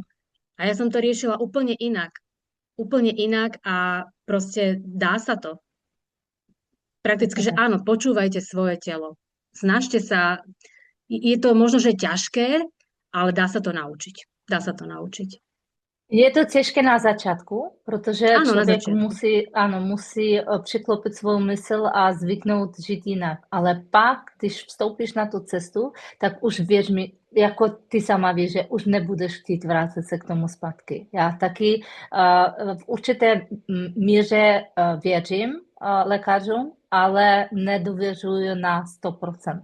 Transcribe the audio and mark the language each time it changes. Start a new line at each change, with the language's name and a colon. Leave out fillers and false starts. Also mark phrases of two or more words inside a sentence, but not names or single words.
Slovak: A ja som to riešila úplne inak. Úplne inak a proste dá sa to. Prakticky, že áno, počúvajte svoje telo. Snažte sa, je to možno, že ťažké, ale dá sa to naučiť. Dá sa to naučiť.
Czech: Je to těžké na začátku, protože
Slovak: Áno, na
Czech: člověk
Slovak: začiatku.
Czech: musí přiklopit svou mysl a zvyknout žít jinak. Ale pak, když vstoupíš na tu cestu, tak už věř mi, jako ty sama víš, že už nebudeš chtít vrátit se k tomu zpátky. Já taky v určité míře věřím lékařům, ale nedůvěřuju na 100%.